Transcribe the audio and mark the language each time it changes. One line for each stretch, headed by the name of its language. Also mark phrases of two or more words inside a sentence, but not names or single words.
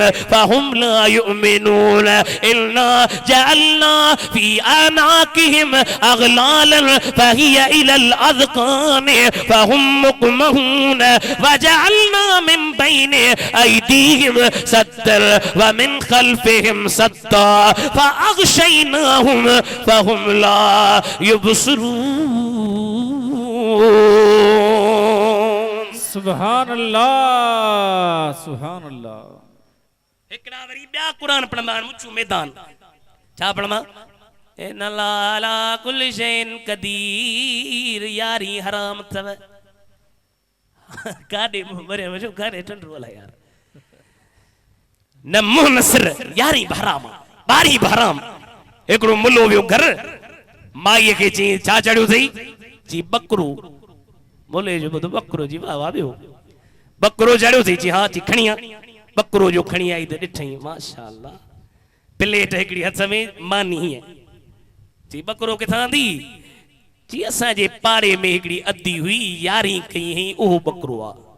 Arabic: فهم لا يؤمنون إنا جعلنا في أعناقهم أغلالا فهي إلى الأذقان فهم مقمحون وجعلنا من بين أيديهم سدا و من خلفهم سدا فأغشيناهم فهم لا يبصرون. سبحان الله، سبحان الله.
Sindhi: हिकड़ा वरी ॿिया क़ुरान पढ़ंदा आहिनि मुछू मैदान छा पढ़ंदा
Arabic: إن على كل شيء قدير
Sindhi: यारी हराम अथव काॾे मरे वञो काॾे टंडो अला यार न मुंहुं नसर यारी हराम ॿारहीं हराम। हिकिड़ो मुल्लो वियो घर माईअ खे चई छा चढ़ियो अथई जी बकरो मुल्ले जो ॿुधो बकरो जी वाह वाह ॿियो बकरो चढ़ियो अथई जी हा जी खणी आ बकरो जो खणी आई त ॾिठई माशाअल्लाह प्लेट हिकिड़ी हथ में मानी हीअं जी बकरो किथां दी जी असांजे पाड़े में हिकिड़ी अदी हुई यारी कई हुई उहो बकरो आ